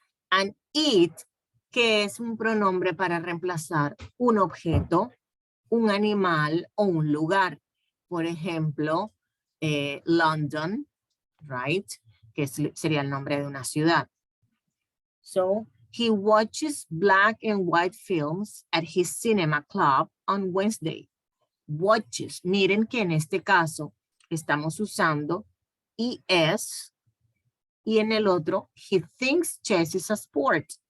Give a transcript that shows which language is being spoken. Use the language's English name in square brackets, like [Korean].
[English] And it, [Spanish] que es un pronombre para reemplazar un objeto, un animal o un lugar. Por ejemplo, London, [English] right? [Spanish] Que sería el nombre de una ciudad. [English] So, he watches black and white films at his cinema club on Wednesday. Watches. [Spanish] Miren que en este caso estamos usando ES y en el otro, [English] he thinks chess is a sport.